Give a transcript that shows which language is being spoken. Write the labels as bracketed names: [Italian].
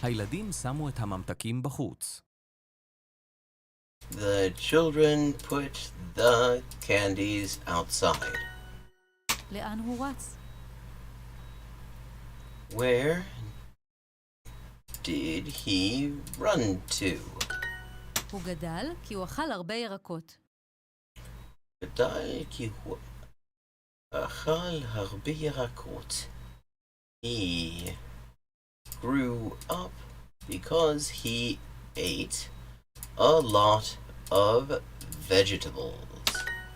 [Hebrew] הילדים שמו את הממתקים בחוץ. [English] The children put the candies outside. [Hebrew] לאן הוא רץ? [English] Where did he run to? [Hebrew] הוא גדל כי הוא אכל הרבה ירקות. גדל כי הוא אכל הרבה ירקות. [English] He grew up because he ate a lot of vegetables.